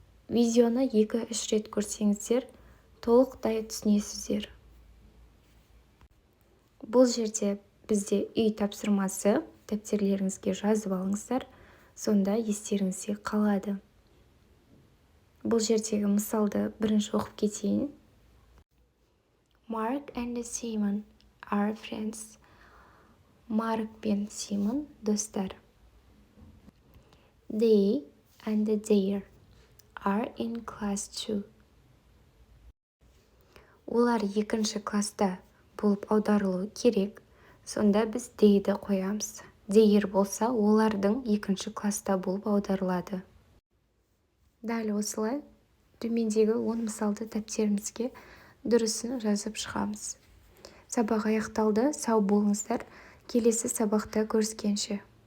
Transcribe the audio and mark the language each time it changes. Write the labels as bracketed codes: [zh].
[kk] Видеоны 2-3 рет көрсеңіздер, толықтай түсінесіздер. Бұл жерде бізде үй тапсырмасы, дәптерлеріңізге жазып алыңыздар, сонда естеріңізде қалады. Бұл жердегі мысалды бірінші оқып кетейін. [en] Mark and Simon are friends. [kk] Марк пен Симон достар. [en] They and their are in class 2. [kk] Олар 2-ші класста болып аударылуы керек, сонда біз they'ді қоямыз. Their болса, олардың 2-ші класста болып аударылады. Дәл осылай, төмендегі 10 мысалды дәптерімізге дұрысын жазып шығамыз. Сабақ аяқталды, сау болыңыздар. Келесі сабақта көріскенше.